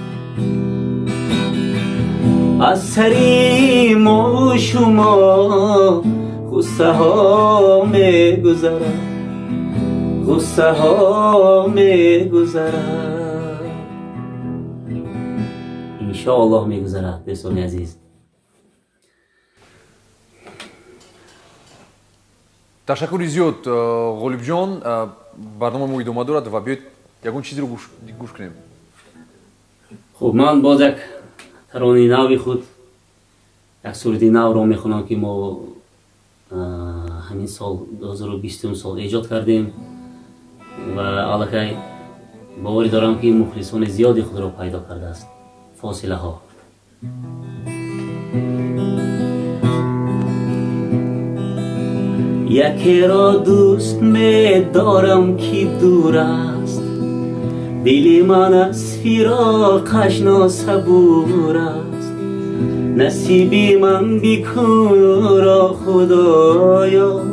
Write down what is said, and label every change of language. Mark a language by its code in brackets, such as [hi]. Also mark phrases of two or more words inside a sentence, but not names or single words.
[fa] از سری ما و شما غصه ها میگذرد غصه ها میگذرد انشاءالله میگذرد. دوستان عزیز [tg] ташаккури зиёд ғолибҷон. барномамо идома дорад ва биёед ягон чизеро гӯш кунем. хуб, ман боз як таронаи нави худ, як сурати навро мехонам ки мо ҳамин сол 2020 сол эҷод кардем ва аллакай боварӣ дорам ки мухлисони зиёди худро пайдо кардааст. [fa] фосилаҳо یکی را دوست می‌دارم که دور است دل من از فراقش ناصبور است نصیبی من بکن را خدایا